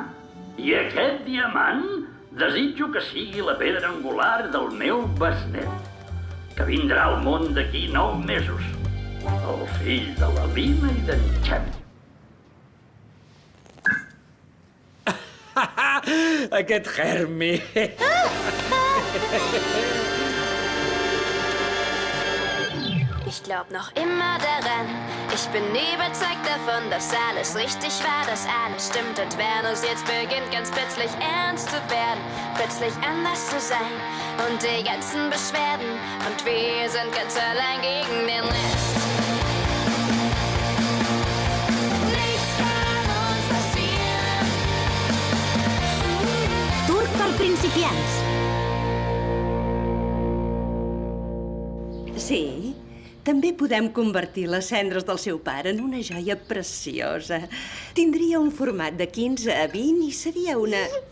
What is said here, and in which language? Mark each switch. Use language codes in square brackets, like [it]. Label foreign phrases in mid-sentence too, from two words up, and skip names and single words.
[ca] I aquest diamant desitjo que sigui la pedra angular del meu besnet, que vindrà al món d'aquí 9 mesos. El fill de la Lina i d'en Xem. Aquest Hermie. [de] Ich glaub noch immer daran. Ich bin überzeugt davon, dass alles richtig war, dass alles stimmt. Und wenn es jetzt beginnt, ganz plötzlich ernst zu werden, plötzlich anders zu sein und die ganzen Beschwerden. Und wir sind ganz allein gegen den Rest. Nichts kann uns passieren. [ca] Turc per principiants. Sí, també podem convertir les cendres del seu pare en una joia preciosa. Tindria un format de 15 a 20 i seria una...